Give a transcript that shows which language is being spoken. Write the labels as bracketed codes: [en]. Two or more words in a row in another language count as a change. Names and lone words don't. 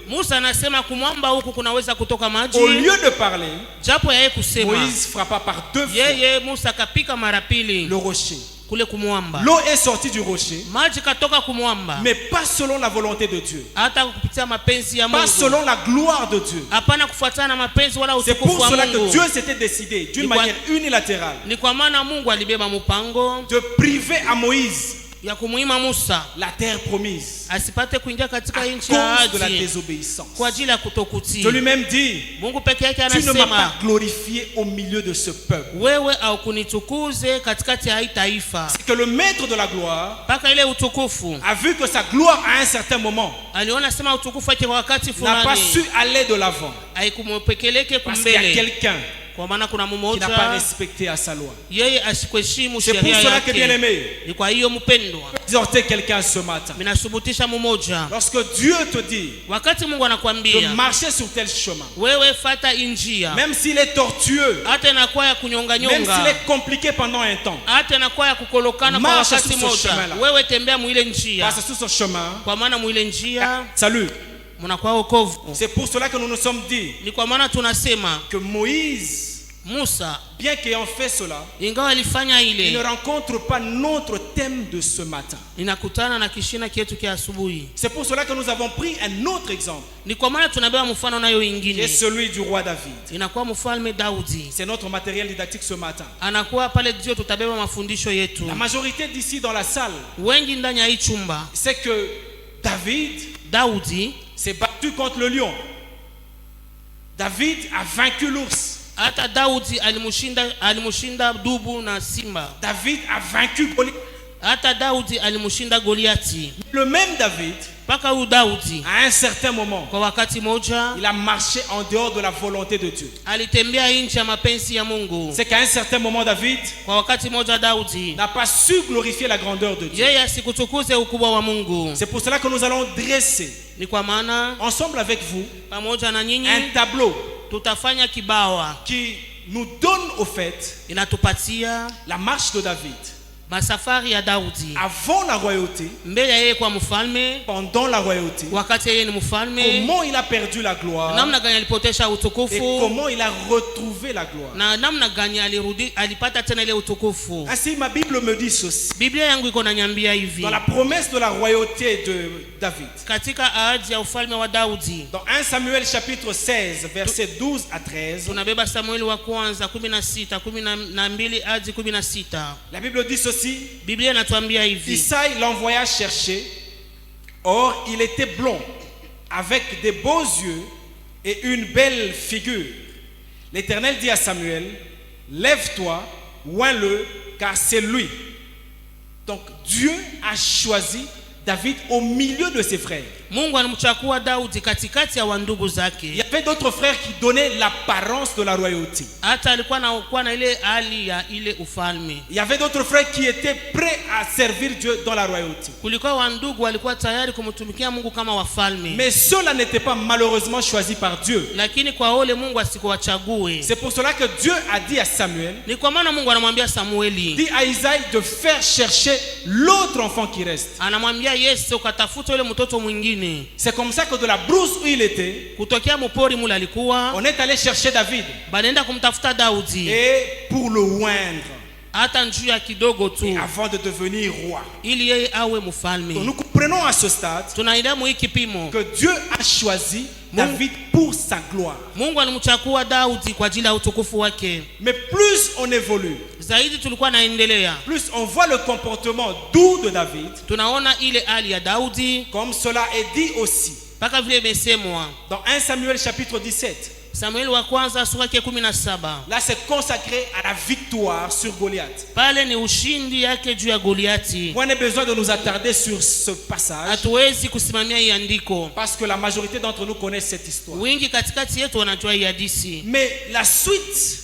[sw] Musa anasema kumwamba huku kunaweza kutoka maji. [fr] Au lieu de parler, [sw] Japo yeye kusema, [fr] Moïse frappa par 2 fois [sw] yeye Musa kapika mara pili [fr] le rocher. [sw] kule kumwamba. [fr] L'eau est sortie du rocher, [sw] Maji katoka kumwamba, [fr] mais pas selon la volonté de Dieu, [sw] hata kupitia mapenzi ya [fr] pas [sw] Mungu, [fr] selon la gloire de Dieu. [sw] hapana kufuatana na mapenzi wala [fr] C'est [sw] utukufu [fr] pour [sw] wa [fr] cela que [sw] Mungu. [fr] Dieu s'était décidé d'une [sw] Ni kwa- [fr] manière unilatérale [sw] Ni kwa maana Mungu alibeba mpango [fr] de priver à Moïse [sw] ya kumuima Musa [fr] la terre promise [sw] asipate kuingia katika [fr] à [sw] nchi ya [fr] cause de la [sw] ahadi [fr] désobéissance. [sw] kwa ajili ya kutokutii. [fr] Dieu lui-même dit, [sw] Mungu peke yake [fr] tu ne m'as pas [sw] anasema, [fr] glorifié au milieu de ce peuple. [sw] wewe au kunitukuze katikati ya hii taifa. [fr] C'est que le maître de la gloire [sw] Mpaka ile utukufu [fr] a vu que sa gloire à un certain moment [sw] aliona sema utukufu wake kwa wakati [fr] n'a pas [sw] fulani [fr] su aller de l'avant. [sw] haikumpeleke [fr] Parce qu'il y a [sw] kumbele, [fr] quelqu'un [sw] kwa maana kuna [fr] qui n'a pas [sw] mmoja [fr] respecté à sa loi. [sw] yeye asikuheshimu [fr] C'est pour [sw] sheria [fr] cela que, bien [sw] yake. [fr] aimé, [sw] Ni kwa hiyo mpendwa, [fr] exhorter quelqu'un ce matin. [sw] minasubutisha mmoja, [fr] Lorsque Dieu te dit [sw] wakati Mungu [fr] de [sw] anakuambia [fr] marcher sur tel chemin, [sw] wewe fata injia, [fr] même s'il est tortueux, [sw] hata inakuwa ya kunyonga [fr] même s'il [sw] nyonga, [fr] est compliqué pendant un temps, [sw] hata inakuwa ya kukolokana kwa [fr] Marche [sw] wakati [fr] sur ce [sw] moja, [fr] chemin-là. [sw] wewe tembea mwile njia, [fr] passe sur ce chemin, [sw] kwa maana mwile njia [fr] salut. [sw] mnakuwa wokovu. [fr] C'est pour cela que nous nous sommes dit [sw] Ni kwa maana tunasema [fr] que Moïse, [sw] Musa [fr] bien qu'ayant fait cela, [sw] ingawa alifanya [fr] il ne [sw] ile, [fr] rencontre pas notre thème de ce matin. [sw] inakutana na kishina kietu kia asubuhi. [fr] C'est pour cela que nous avons pris un autre exemple, [sw] Ni kwa maana tunabeba mfano nayo [fr] qui est [sw] ingine, [fr] celui du roi David. [sw] inakuwa mfalme Daudi. [fr] C'est notre matériel didactique ce matin. [sw] Anakuwa pale ndio tutabeba mafundisho yetu. [fr] La majorité d'ici dans la salle [sw] Wengi ndani ya hii chumba, [fr] sait que David [sw] Daudi [fr] s'est battu contre le lion. David a vaincu l'ours. [sw] hata Daudi alimushinda dubu na simba. [fr] David a vaincu Goliath. [sw] Hata Daudi alimushinda Goliati. [fr] Le même David [sw] Mpaka huyu Daudi [fr] à un certain moment, [sw] kwa wakati moja [fr] il a marché en dehors de la volonté de Dieu. [sw] alitembea nje ya mapenzi ya Mungu. [fr] C'est qu'à un certain moment, David [sw] Kwa wakati moja Daudi [fr] n'a pas su glorifier la grandeur de Dieu. [sw] yeye asikutukuze ukubwa wa Mungu. [fr] C'est pour cela que nous allons dresser, [sw] Ni kwa maana [fr] ensemble avec vous, [sw] pamoja na nyinyi [fr] un tableau [sw] tutafanya kibawa [fr] qui nous donne au fait [sw] inatupatia [fr] la marche de David [sw] masafari ya Daudi [fr] avant la royauté, [sw] mbele ya yeye kwa mfalme, [fr] pendant la royauté, [sw] wakati yeye ni mfalme, [fr] comment il a perdu la gloire [sw] namna gani alipotesha [fr] et [sw] utukufu [fr] comment il a retrouvé la gloire. [sw] na namna gani alipata tena ile utukufu. [fr] Ainsi, ma Bible me dit ceci. [sw] Biblia yangu iko nanyambia hivi, [fr] Dans la promesse de la royauté de David, [sw] katika ahadi ya ufalme wa Daudi, [fr] dans 1 Samuel chapitre 16, versets 12 à 13, [sw] tunabeba Samueli wa kwanza 16 12 hadi 16. [fr] la Bible dit ceci. [sw] Biblia inatuambia hivi, [fr] Isaïe l'envoya chercher. Or, il était blond, avec des beaux yeux et une belle figure. L'Éternel dit à Samuel, lève-toi, oins-le, car c'est lui. Donc, Dieu a choisi David au milieu de ses frères. [sw] Mungu alimchagua Daudi katikati ya wandugu zake. [fr] Il y avait d'autres frères qui donnaient l'apparence de la royauté. [sw] Hata alikuwa na ile hali ya ile ufalme. [fr] Il y avait d'autres frères qui étaient prêts à servir Dieu dans la royauté. [sw] Kulikuwa wandugu walikuwa tayari kumtumikia Mungu kama wafalme. [fr] Mais ceux-là n'étaient pas malheureusement choisis par Dieu. [sw] Lakini kwa wale Mungu asikuwachague. [fr] C'est pour cela que Dieu a dit à Samuel, [sw] Ni kwa maana Mungu anamwambia Samueli, [fr] dit à Isaïe de faire chercher l'autre enfant qui reste. [sw] anamwambia Yesu ukatafuta yule mtoto mwingine. [fr] C'est comme ça que de la brousse où il était, [sw] Kutokea mpori mule alikuwa, [fr] on est allé chercher David [sw] banaenda kumtafuta Daudi [fr] et pour le oindre [sw] hata njuu ya kidogo tu [fr] avant de devenir roi. [sw] ili yeye awe mfalme. [fr] Donc nous comprenons à ce stade [sw] Tunaenda mu kipimo [fr] que Dieu a choisi David pour sa gloire. [sw] Mungu alimchagua Daudi kwa ajili ya utukufu wake. [fr] Mais plus on évolue, [sw] Zaidi tulikuwa naendelea, [fr] plus on voit le comportement doux de David, [sw] tunaona ile hali ya Daudi, [fr] comme cela est dit aussi [sw] mpaka vile imesemwa [fr] dans 1 Samuel chapitre 17. [sw] Samueli wa kwanza sura yake 17. [fr] Là, c'est consacré à la victoire sur Goliath. [sw] Pale ni ushindi yake juu ya Goliati. [fr] On a besoin de nous attarder sur ce passage [sw] Hatuwezi kusimamia hii andiko, [fr] parce que la majorité d'entre nous connaissent cette histoire. [sw] wingi katikati yetu wanajua hii hadithi, [fr] Mais la suite